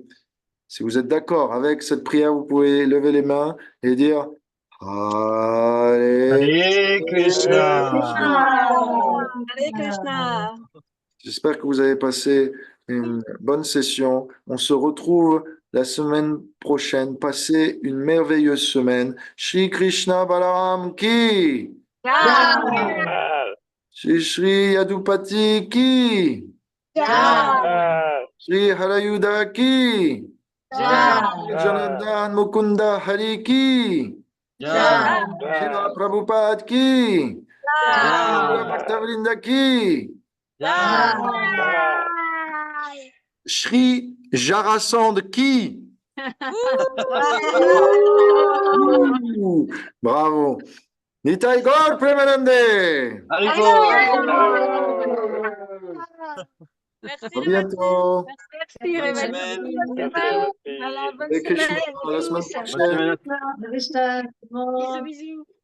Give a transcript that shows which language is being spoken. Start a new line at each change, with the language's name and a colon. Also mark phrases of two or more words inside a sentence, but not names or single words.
French: Si vous êtes d'accord avec cette prière, vous pouvez lever les mains et dire Hare Krishna. Hare Krishna. J'espère que vous avez passé une bonne session. On se retrouve la semaine prochaine. Passez une merveilleuse semaine.
Hindi: श्री कृष्ण बलराम की. श्री श्री यदुपति की. श्री हरयुद की. जनार्धन मुकुन्द हरि की. श्री प्रभुपाद की. भक्तवृन्द की। श्री जरासन्ध की.
French: Bravo.
Hindi: निताई गौर प्रेमानन्दे.
French: Merci À les bientôt. Merci Bonne les semaine. Voilà, bonne Et Krishna, semaine. à la semaine Bonne prochaine. semaine. Bisous, bisous.